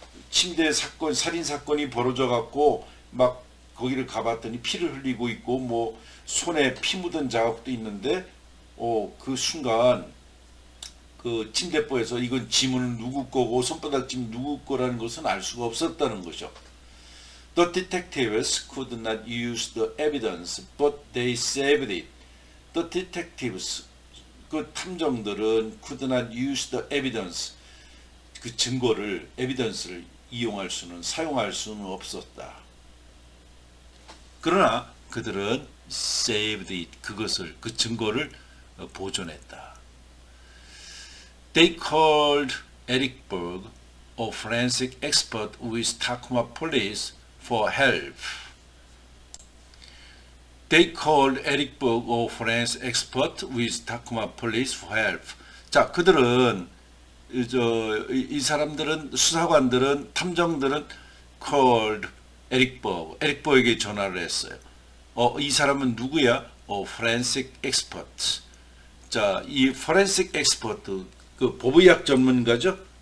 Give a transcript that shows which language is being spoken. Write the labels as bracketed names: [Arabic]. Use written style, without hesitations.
[Korean] 침대 사건, 살인 사건이 벌어져 갖고 막 거기를 가봤더니 피를 흘리고 있고 뭐 손에 피 묻은 자국도 있는데 그 순간 그 침대포에서 이건 지문은 누구 거고 손바닥 지문 누구 거라는 것은 알 수가 없었다는 거죠. [English] The detectives could not use the evidence, but they saved it. The detectives, [Korean] 그 탐정들은 [English] could not use the evidence, [Korean] 그 증거를, evidence를 사용할 수는 없었다. 그러나 그들은 saved it, 그 증거를 보존했다. [English] They called Eric Berg, a forensic expert with Tacoma Police, for help. They called Eric Berg, a forensic expert with Tacoma Police, for help. [Korean] 자, 그들은 이 사람들은, 수사관들은, 탐정들은 called 에릭 버그에게 전화를 했어요. 이 사람은 누구야? forensic expert. 자, 이 forensic expert, 그 법의학 전문가죠?